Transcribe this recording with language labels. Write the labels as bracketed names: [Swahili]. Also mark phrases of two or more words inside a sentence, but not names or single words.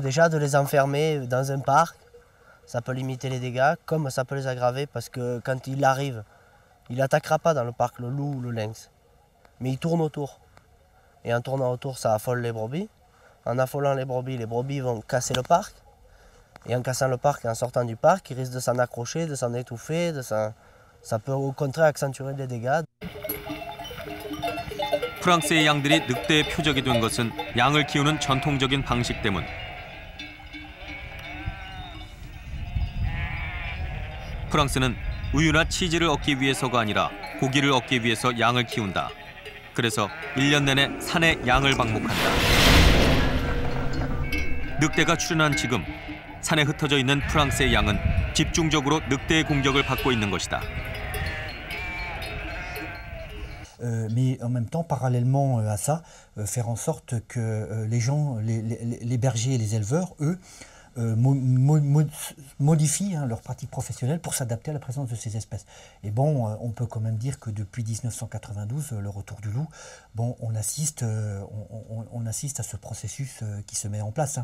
[French] Déjà, de les enfermer dans un parc, ça peut limiter les dégâts, comme ça peut les aggraver parce que quand il arrive, il n'attaquera pas dans le parc, le loup ou le lynx. Mais il tourne autour. Et en tournant autour, ça affole les brebis. En affolant les brebis vont casser le parc. Et en cassant le parc et en sortant du parc, ils risquent de s'en accrocher, de s'en étouffer, ça peut au contraire accentuer les dégâts. [Korean] 프랑스의 양들이 늑대의 표적이 된 것은 양을 키우는 전통적인 방식 때문. 프랑스는 우유나 치즈를 얻기 위해서가 아니라 고기를 얻기 위해서 양을 키운다. 그래서 1년 내내 산에 양을 방목한다. 늑대가 출현한 지금 산에 흩어져 있는 프랑스의 양은 집중적으로 늑대의 공격을 받고 있는 것이다. [French] Mais en même temps, parallèlement à ça, faire en sorte que les gens, les bergers et les éleveurs, eux, modifient leurs pratiques professionnelles pour s'adapter à la présence de ces espèces. Et bon, on peut quand même dire que depuis 1992, le retour du loup, bon, on assiste à ce processus qui se met en place.